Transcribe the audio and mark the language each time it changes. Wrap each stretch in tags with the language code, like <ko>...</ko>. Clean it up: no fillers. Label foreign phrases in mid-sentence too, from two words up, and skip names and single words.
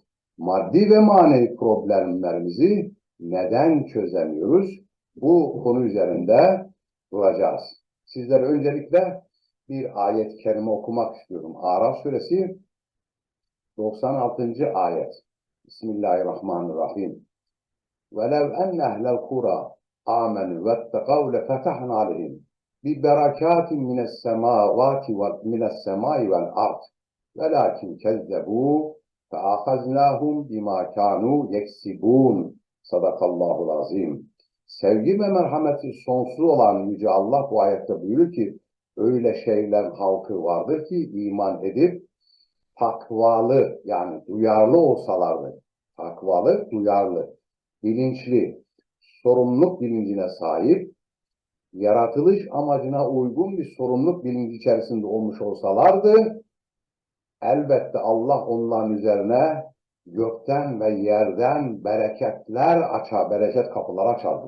<tr>Maddi ve manevi problemlerimizi neden çözemiyoruz? Bu konu üzerinde duracağız. Sizlere öncelikle bir ayet-i kerime okumak istiyorum. Araf suresi 96. ayet.</tr> <ar>Bismillahirrahmanirrahim. وَلَوْ أَنَّ أَهْلَ الْقُرَى آمَنُوا وَاتَّقَوْا لَفَتَحْنَا عَلَيْهِمْ بِبَرَكَاتٍ مِنَ السَّمَاءِ وَالْأَرْضِ وَلَكِنْ كَذَّبُوا فَأَخَذْنَاهُمْ بِمَا كَانُوا يَكْسِبُونَ. صدق الله العظيم.</ar> <tr>Sevgi ve merhameti sonsuz olan Yüce Allah bu ayette buyuruyor ki öyle şeyler halkı vardır ki iman edip takvalı, yani duyarlı olsalardı, takvalı, duyarlı, bilinçli, sorumluluk bilincine sahip, yaratılış amacına uygun bir sorumluluk bilinci içerisinde olmuş olsalardı, elbette Allah onların üzerine gökten ve yerden bereketler açar, bereket kapıları açardı.</tr>